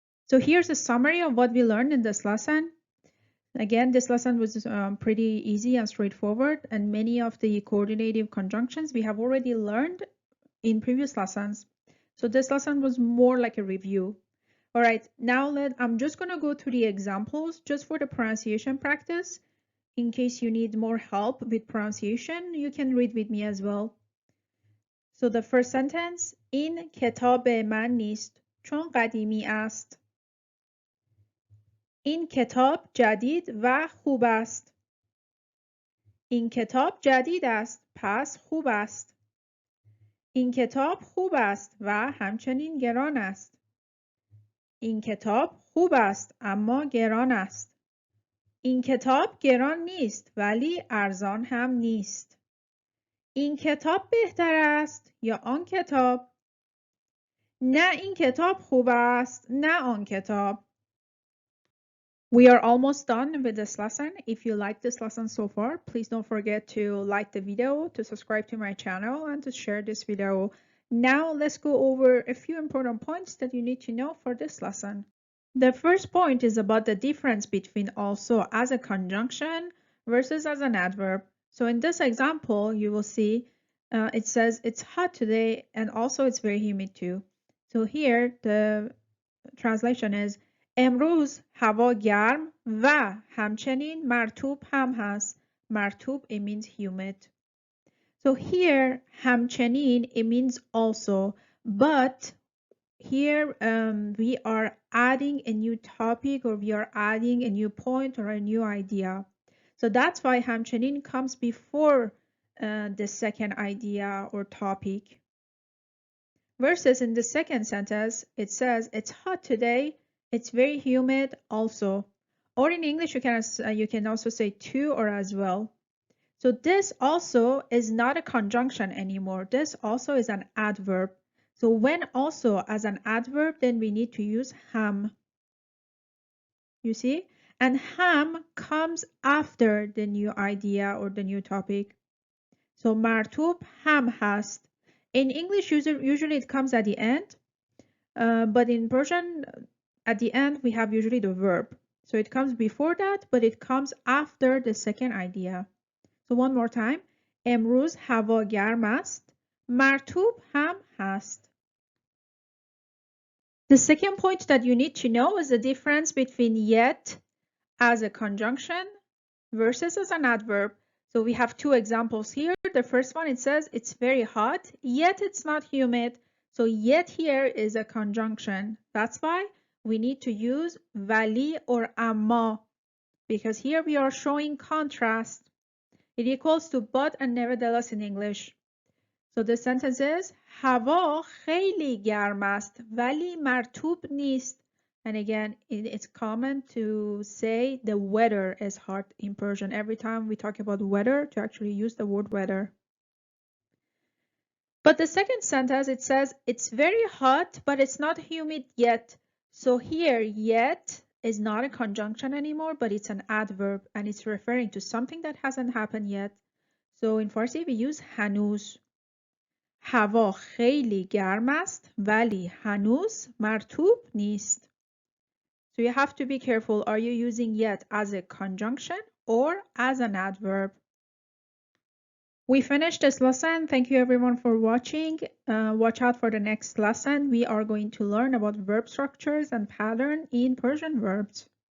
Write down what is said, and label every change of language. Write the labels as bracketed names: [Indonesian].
[English] So here's a summary of what we learned in this lesson. Again, this lesson was pretty easy and straightforward, and many of the coordinating conjunctions we have already learned in previous lessons. So this lesson was more like a review. All right, now I'm just going to go through the examples just for the pronunciation practice. In case you need more help with pronunciation, you can read with me as well. So the first sentence, [Persian] این کتاب من نیست چون قدیمی است. این کتاب جدید و خوب است. این کتاب جدید است پس خوب است. این کتاب خوب است و همچنین گران است. این کتاب خوب است اما گران است. این کتاب گران نیست ولی ارزان هم نیست. این کتاب بهتر است یا آن کتاب؟ نه این کتاب خوب است نه آن کتاب. [English] We are almost done with this lesson. If you like this lesson so far, please don't forget to like the video, to subscribe to my channel, and to share this video. Now let's go over a few important points that you need to know for this lesson. The first point is about the difference between also as a conjunction versus as an adverb. So in this example, you will see it says it's hot today and also it's very humid too. So here the translation is [Persian] امروز هوا گرم و همچنین مرطوب هم هست. [English] مرطوب, it means humid. So here همچنین, it means also, but here we are adding a new topic, or we are adding a new point or a new idea. So that's why همچنین comes before the second idea or topic. Versus in the second sentence, it says it's hot today, it's very humid also. Or in English, you can also say to or as well. So this also is not a conjunction anymore. This also is an adverb. So when also as an adverb, then we need to use هم. You see? And هم comes after the new idea or the new topic. [Persian] So مرطوب هم هست. [English] In English, usually it comes at the end. But in Persian, at the end, we have usually the verb. So it comes before that, but it comes after the second idea. So one more time. [Persian] امروز هوا گرم است. مرطوب هم هست. [English] The second point that you need to know is the difference between yet as a conjunction versus as an adverb. So we have two examples here. The first one, it says it's very hot, yet it's not humid. So yet here is a conjunction. That's why we need to use ولی or اما, because here we are showing contrast. It equals to but and nevertheless in English. So the sentence is [Persian] هوا خیلی گرم است ولی مرطوب نیست. [English] And again, it's common to say the weather is hot in Persian. Every time we talk about weather, to actually use the word weather. But the second sentence, it says it's very hot, but it's not humid yet. So here, yet is not a conjunction anymore, but it's an adverb and it's referring to something that hasn't happened yet. So in Farsi we use هنوز. [Persian] هوا خیلی گرم است ولی هنوز مرطوب نیست. [English] So you have to be careful. Are you using yet as a conjunction or as an adverb? We finished this lesson. Thank you everyone for watching. Watch out for the next lesson. We are going to learn about verb structures and pattern in Persian verbs.